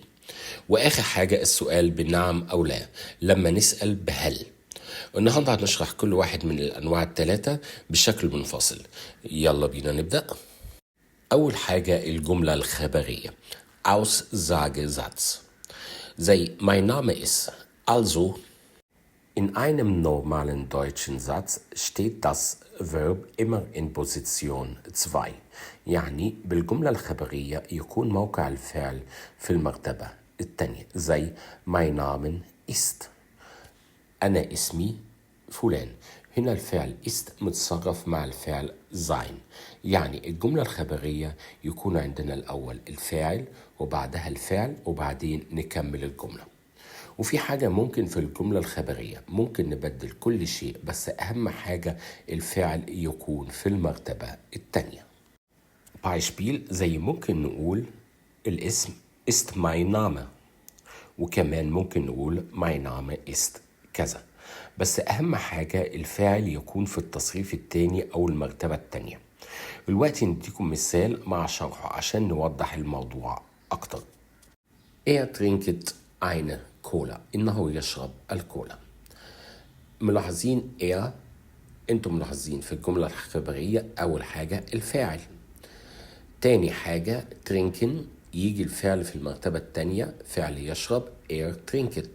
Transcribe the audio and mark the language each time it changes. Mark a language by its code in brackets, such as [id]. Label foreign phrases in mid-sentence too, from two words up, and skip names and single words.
[ar] وآخر حاجة السؤال بنعم أو لا لما نسأل بهل. النهاردة هنشرح كل واحد من الأنواع ال3 بشكل منفصل. يلا بينا نبدأ. أول حاجة الجملة الخبرية Aussagesatz زي [de] mein Name ist. Also in einem normalen deutschen Satz steht das Verb immer in Position 2. [ar] يعني بالجملة الخبرية يكون موقع الفعل في المرتبة الثانية زي [de] mein Name ist. [ar] أنا اسمي فلان. هنا الفعل ist متصرف مع الفعل sein. يعني الجملة الخبرية يكون عندنا الأول الفاعل وبعدها الفعل وبعدين نكمل الجملة. وفي حاجة ممكن في الجملة الخبرية ممكن نبدل كل شيء، بس أهم حاجة الفعل يكون في المرتبة الثانية. Beispiel زي ممكن نقول الاسم [de] ist mein Name، [ar] وكمان ممكن نقول [de] mein Name ist [ar] كذا، بس أهم حاجة الفاعل يكون في التصريف الثاني أو المرتبة الثانية. دلوقتي نديكم مثال مع شرحه عشان نوضح الموضوع أكتر. [de] trinkt eine Cola. [ar] إنه يشرب الكولا. ملاحظين انتم ملاحظين في الجملة الخبرية أول حاجة الفاعل، تاني حاجة trinken يجي الفعل في المرتبة الثانية فعل يشرب trinket.